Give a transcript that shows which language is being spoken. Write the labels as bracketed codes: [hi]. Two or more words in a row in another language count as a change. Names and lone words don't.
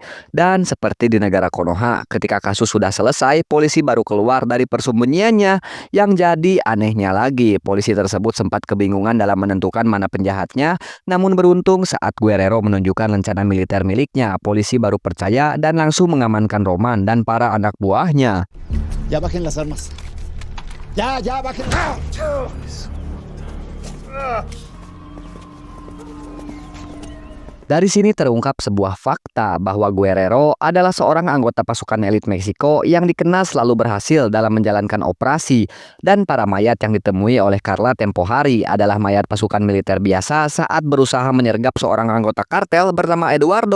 [id] Dan seperti di negara Konoha, ketika kasus sudah selesai, polisi baru keluar dari persembunyiannya. Yang jadi anehnya lagi, polisi tersebut sempat kebingungan dalam menentukan mana penjahatnya. Namun beruntung saat Guerrero menunjukkan rencana militer miliknya, polisi baru percaya dan langsung mengamankan Roman dan para anak buahnya. [es] Ya bajen las armas. Ya bajen. [id] Dari sini terungkap sebuah fakta bahwa Guerrero adalah seorang anggota pasukan elit Meksiko yang dikenal selalu berhasil dalam menjalankan operasi, dan para mayat yang ditemui oleh Carla tempo hari adalah mayat pasukan militer biasa saat berusaha menyergap seorang anggota kartel bernama Eduardo.